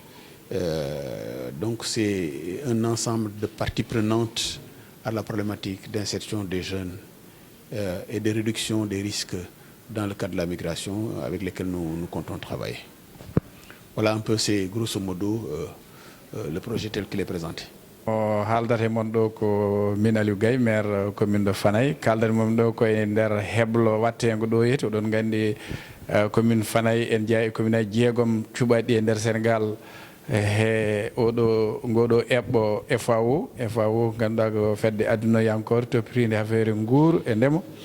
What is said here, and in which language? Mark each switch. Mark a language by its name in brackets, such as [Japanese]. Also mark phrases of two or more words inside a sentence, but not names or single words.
[French] Donc c'est un ensemble de parties prenantes à la problématique d'insertion des jeunes et de réduction des risques dans le cadre de la migration avec lesquels nous comptons travailler. Voilà un peu, c'est grosso modo le projet tel qu'il est présenté. [Fula] haaldata e mon ɗo ko min Aliou Gaye maire commune de Fanaye kaldata moom ɗo koye nder heblo wattengo ɗo yeti oɗon gandi commune Fanaye en jeeya e commune aji 6 cuɓaɗi e nder Sénégal he oɗo ngoɗo eɓɓo FAO ganduɗa ko fedde addunoyankore toppitinde affaire nguuru e ndema